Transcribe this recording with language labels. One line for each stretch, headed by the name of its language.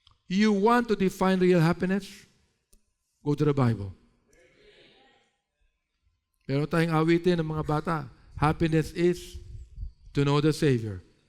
English: You want to define real happiness? Go to the Bible.
Filipino: Pero tayong awitin ng mga bata.
English: Happiness is to know the Savior.